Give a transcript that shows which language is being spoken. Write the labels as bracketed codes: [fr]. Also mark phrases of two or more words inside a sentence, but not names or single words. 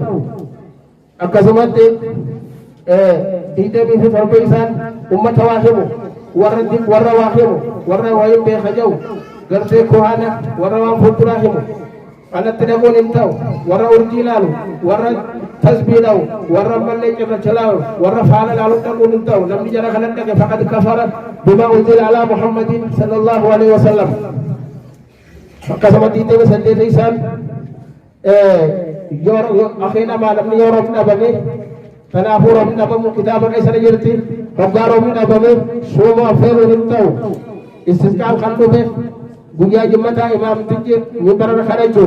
[om] Akkasumatti digdamii fi torbeessaan ummata waa himu warra waa himu warra waa hin beeka jiru gartee kohaana warra waan fuulduraa himu kanatti dhaquun hin ta'u. Warra urjii ilaalu warra tasbii dha'u warra mallee cirracha laalu warra faala laaluun dhaquun hin ta'u. Namni jara kanan dhaqe [ar] فقد كفر بما أنزل على محمد صلى الله عليه وسلم. [om] Akkasuma digdamii saddeettaysaan akhiin amaa namni yoo roobni dhabame kanaafuu roobni dhabamu kitaaba keessa jirti. Hoggaa roobni dhabame suuma affeeruun hin ta'u. Istisqaan kan dhufe guyyaa jimmataa imaamtichi minbararra kadhachuudha.